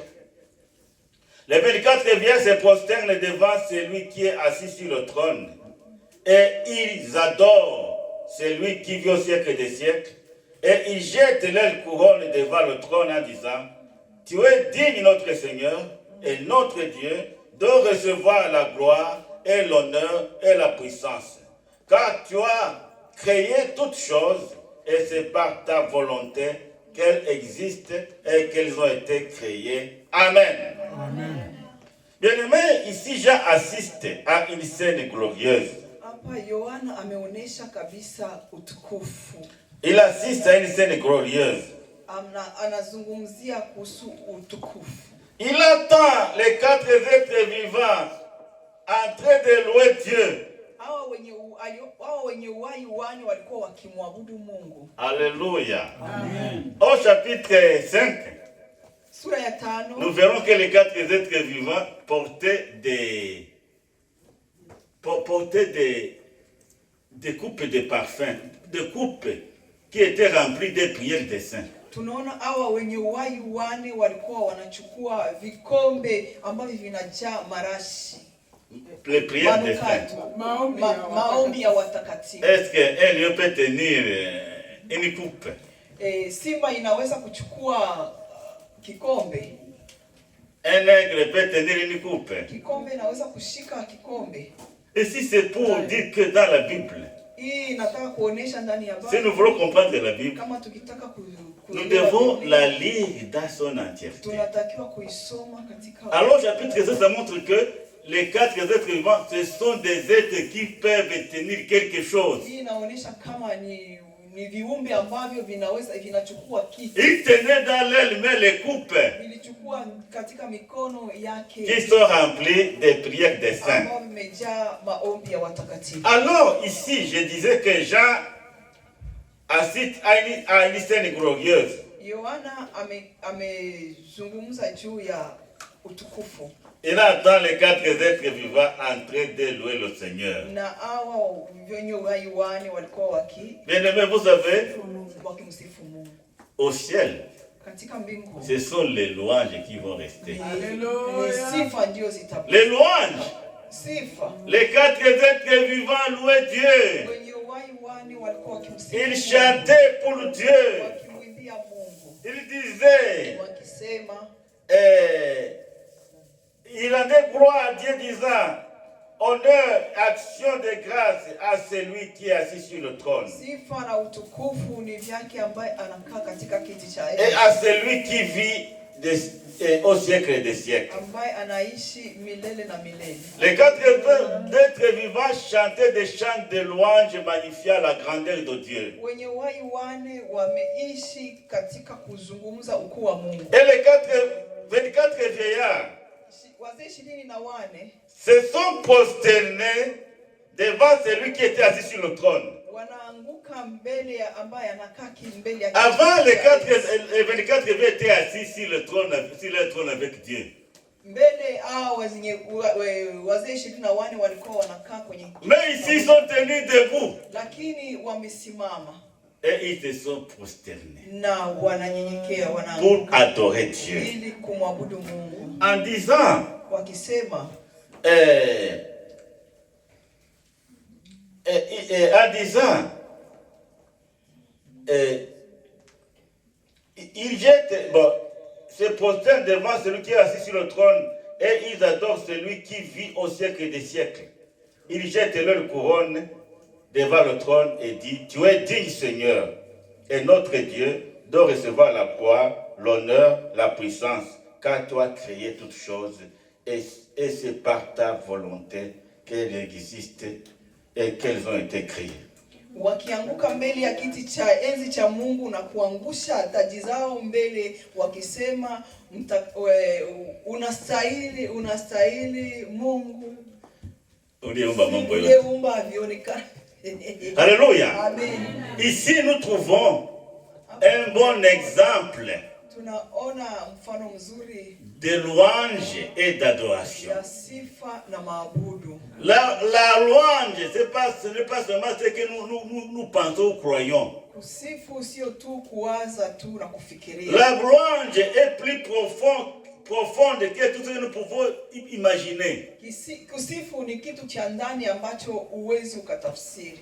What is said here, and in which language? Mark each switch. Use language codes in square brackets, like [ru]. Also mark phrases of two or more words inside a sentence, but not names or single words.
[fr] Les 24 vieillards se prosternent devant celui qui est assis sur le trône, et ils adorent celui qui vit au siècle des siècles, et ils jettent leur couronne devant le trône en disant: Tu es digne, notre Seigneur et notre Dieu, de recevoir la gloire et l'honneur et la puissance. Car tu as créé toutes choses, et c'est par ta volonté qu'elles existent et qu'elles ont été créées. Amen. Amen. Bien-aimé, ici Jean assiste à une scène glorieuse. [sw] Hapa Yohana ameonesha kabisa utukufu. [fr] Il assiste à une scène glorieuse. [sw] Anazungumzia kuhusu utukufu. [fr] Il attend les 4 êtres vivants en train de louer Dieu. [sw] Hao wenye uhai wane walikuwa wakimwabudu Mungu. [fr] Alléluia. Amen. Au chapitre 5, [sw] Sura ya 5 [fr] nous verrons que les 4 êtres vivants portaient des coupes de parfums, des coupes qui étaient remplies des prières des saints. [sw] Tunaona hawa wenye uhai wane walikuwa wanachukua vikombe ambavyo vinajaa marashi. [fr] Les prières des saints. [sw] Maombi ya watakatifu. [fr] Est-ce qu'un lion peut tenir une coupe? [sw] Simba inaweza kuchukua kikombe. [fr] Un aigle peut tenir une coupe. [sw] Kikombe inaweza kushika kikombe. [fr] Et si c'est pour dire que dans la Bible, [sw] Hii nataka kuonesha ndani ya Biblia. [fr] si nous voulons comprendre la Bible, [sw] Kama tukitaka [fr] nous devons la lire dans son entièreté. [sw] tunatakiwa kuisoma katika. [fr] Alors, chapitre 7, ça montre que les 4 êtres vivants, ce sont des êtres qui peuvent tenir quelque chose. [sw] Hii inaonesha kama ni ni viumbe ambavyo vinachukua kitu. [fr] Il tenait dans leurs mains les coupes [sw] Vilichukua katika mikono yake [fr] qui sont remplies des prières des saints. [sw] ambavyo vimejaa maombi ya watakatifu. [fr] Alors ici, je disais que Jean assiste à une scène glorieuse. [sw] Yohana amezungumza juu ya utukufu. [fr] Il entend les 4 êtres vivants en train de louer le Seigneur. [sw] Na hawa wenye uhai wanne walikuwa [fr] Bien-aimés, vous savez, [sw] wakimsifu Mungu. [fr] au ciel, [sw] Katika mbingu [fr] ce sont les louanges qui vont rester. [sw] ni sifa ndio zitabaki. [fr] Les louanges, [sw] Sifa. [fr] les 4 êtres vivants louaient Dieu. [sw] Wenye uhai wanne walikuwa wakimsifu [fr] Ils [sw] Mungu, [fr] chantaient pour Dieu. [sw] wakimwimbia Mungu. [fr] Ils disaient, [sw] Wakisema [fr] il rendait gloire à Dieu disant, honneur, action de grâce à celui qui est assis sur le trône. [sw] sifa na utukufu ni vyake ambaye anakaa katika kiti cha [fr] Et [sw] enzi, [fr] à celui qui vit au siècle des siècles. [sw] ambaye anaishi milele na milele. [fr] Les 4 êtres vivants chantaient des chants de louange magnifiant la grandeur de Dieu. [sw] Wenye uhai wanne wameishi katika kuzungumza ukuu wa Mungu. [fr] Et les 24 vieillards [sw] Wazee 24 [fr] se sont prosternés devant celui qui était assis sur le trône. [sw] wanaanguka mbele ya ambaye anakaa mbele ya [fr] Avant, les [sw] kiti. [fr] 24 vieillards étaient assis sur le trône avec Dieu. [sw] Mbele hao wazee 24 walikuwa wanakaa kwenye kiti. [fr] Mais ici, ils sont tenus debout. [sw] Lakini wamesimama [fr] Et ils se sont prosternés [sw] na wananyenyekea, [fr] pour [sw] wanaanguka [fr] adorer Dieu. [sw] ili kumwabudu Mungu, [fr] En disant, [sw] wakisema [fr] ils jettent, se prosternent devant celui qui est assis sur le trône et ils adorent celui qui vit au siècle des siècles. Ils jettent leur couronne devant le trône et disent, tu es digne Seigneur et notre Dieu de recevoir la gloire, l'honneur, la puissance, car tu as créé toutes choses et c'est par ta volonté qu'elles existent et qu'elles ont été créées. [sw] wakianguka mbele ya kiti cha enzi cha Mungu na kuangusha taji zao mbele, wakisema unastahili Mungu uliyeumba vionekane. [fr] Alléluia. Amen. Ici nous trouvons un bon exemple [sw] Tunaona mfano mzuri [fr] de louange et d'adoration. [sw] ya sifa na maabudu. [fr] La louange, ce n'est pas seulement ce que nous pensons ou croyons. [sw] Kusifu sio tu kuwaza tu na kufikiria. [fr] La louange est plus profonde que tout ce que nous pouvons imaginer. [sw] Kusifu ni kitu cha ndani ambacho uwezi ukatafsiri.